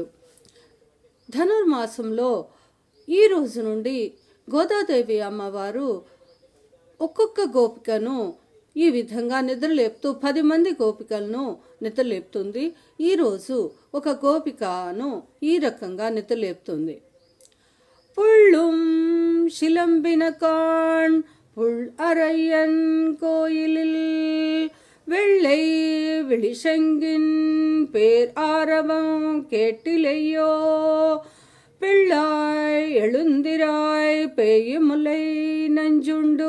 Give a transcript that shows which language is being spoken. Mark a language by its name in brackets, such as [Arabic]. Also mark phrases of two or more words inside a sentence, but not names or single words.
[Telugu] ధనుర్మాసంలో ఈ రోజు నుండి గోదాదేవి అమ్మవారు ఒక్కొక్క గోపికను ఈ విధంగా నిద్రలేపుతూ 10 మంది గోపికలను నిద్రలేపుతుంది. ఈరోజు ఒక గోపికను ఈ రకంగా నిద్రలేపుతుంది. [Tamil] புள்ளும் சிலம்பினகான் புள் அரையன் கோயிலில் வெள்ளை விழிசங்கின் பேர் ஆரவம் கேட்டிலையோ, பிள்ளாய் எழுந்திராய் பேயுமுலை நஞ்சுண்டு